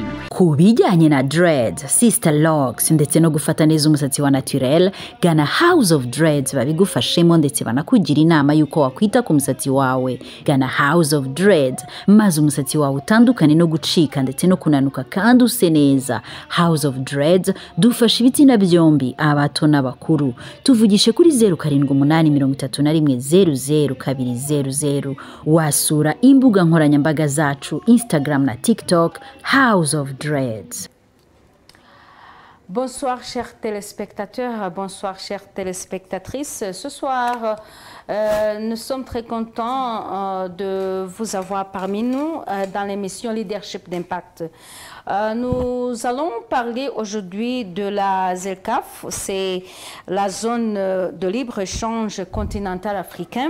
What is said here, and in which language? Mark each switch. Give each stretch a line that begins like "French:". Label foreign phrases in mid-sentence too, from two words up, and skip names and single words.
Kinyarwanda: Ku bijyanye na dreads,
English: sister locks
Kinyarwanda: ndetse no gufata neza umusatsi wa naturel, gana House of Dreads babigufashemo ndetse banakugira inama yuko wakwita ku musatsi wawe. Gana House of Dreads maze umusatsi wawe utandukane no gucika ndetse no kunanuka kandi use neza. House of Dreads dufasha ibitsina byombi, abato n'abakuru. Tuvugishe kuri 078831000200. Wasura imbuga nkoranyambaga zacu Instagram na TikTok House of Dreads.
French: Bonsoir chers téléspectateurs, bonsoir chères téléspectatrices. Ce soir, nous sommes très contents de vous avoir parmi nous dans l'émission Leadership d'Impact. Nous allons parler aujourd'hui de la ZLECAf, c'est la zone de libre-échange continental africain.